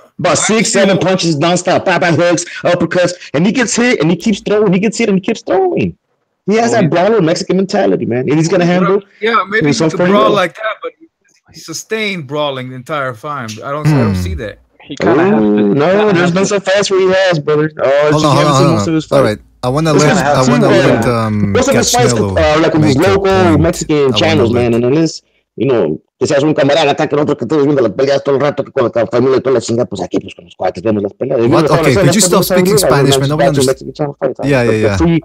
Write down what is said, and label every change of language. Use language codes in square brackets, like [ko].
[en] About 6, 7 punches nonstop, bye hooks, uppercuts, and he gets hit and he keeps throwing. He gets hit and he keeps throwing. He has that brawler Mexican mentality, man, and he's gonna handle. Yeah, maybe he could brawl like that, but he sustained brawling the entire time. I don't see that. He kind of has to. No, there's been some fights where he has, brother. Hold on. All right, I wanna let Canelo like with his local Mexican channels, man, and unless [es] que seas un camarada acá que nosotros que estamos viendo las peleas todo el rato que con la familia y toda la chingada, pues aquí pues con los cuates vemos las peleas. [en] What? Okay, could you stop speaking Spanish, man? Nobody understands. Yeah.